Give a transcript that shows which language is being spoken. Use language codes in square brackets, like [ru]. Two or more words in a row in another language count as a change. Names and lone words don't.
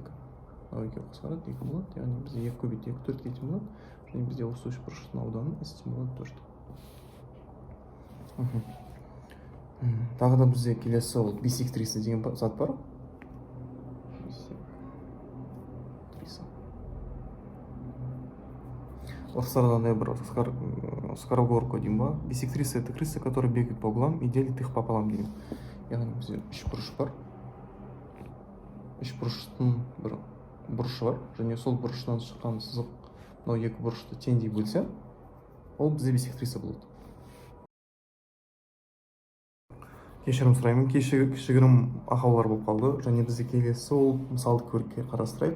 [kk] Мынау 2 қысқарады, 2 болады, яғни бізде 2 көбейтілген 2 4 тең болады, және бізде осы үшбұрыштың ауданы s тең болады 4. Тағы да бізде келесі ол бисектриса деген зат бар. Орыстарда бір скороговорка деймін ба. Бисектриса — [ru] это крысы, которые бегают по углам и делят их пополам деймін. [kk] Яғни бізде үшбұрыш бар. Үшбұрыштың бір бұрышы бар, және сол бұрыштан шыққан сызық мынау екі бұрышты теңдей бөлсе, ол бізде бисектриса болады. Кешірім сұраймын, кішігірім ақаулар болып қалды, және бізде келесі ол мысалды көрікке қарастырайық.